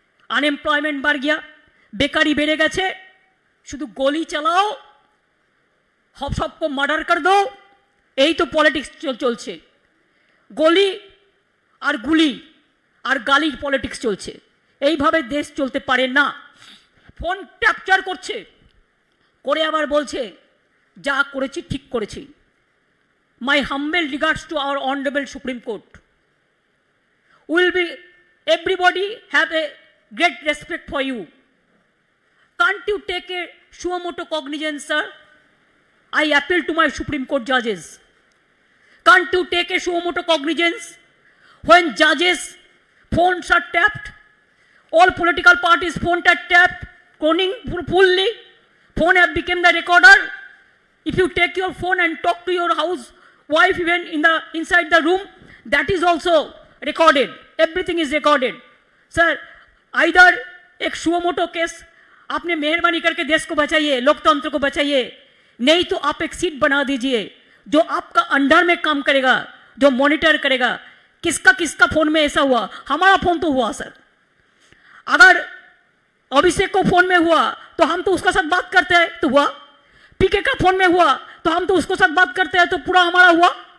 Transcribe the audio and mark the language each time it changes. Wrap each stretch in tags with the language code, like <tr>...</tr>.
<hi>Unemployment बढ़ गया,</hi> <bn>बेकारी बेड़े गेছে, শুধু</bn> <hi>गोली चलाओ, सबको मर्डर कर दो, यही तो पॉलिटिक्स</hi> <bn>চলছে।</bn> <hi>गोली और गुली और गाली पॉलिटिक्स</hi> <bn>চলছে। এইভাবে দেশ চলতে পারে না। ফোন ক্যাপচার করছে, করে আবার বলছে যা করেছি ঠিক করেছি।</bn> <en>My humble regards to our honorable Supreme Court. Will be everybody have a great respect for you. Can't you take a suo cognizance, sir? I appeal to my Supreme Court judges. Can't you take a suo cognizance when judges' phones are tapped? All political parties' phones are tapped, cloning fully. Phone have become the recorder. If you take your phone and talk to your house wife even inside the room, that is also recorded. Everything is recorded. Sir, either</en> <hi>एक suo motu case आपने मेहरबानी करके देश को बचाइए, लोकतंत्र को बचाइए, नहीं तो आप एक सीट बना दीजिए जो आपका अंडर में काम करेगा, जो मॉनिटर करेगा किसका किसका फोन में ऐसा हुआ। हमारा फोन तो हुआ सर, अगर अभिषेक को फोन में हुआ तो हम तो उसका साथ बात करते हैं तो हुआ, पीके का फोन में हुआ तो हम तो उसको साथ बात करते हैं तो पूरा हमारा हुआ।</hi>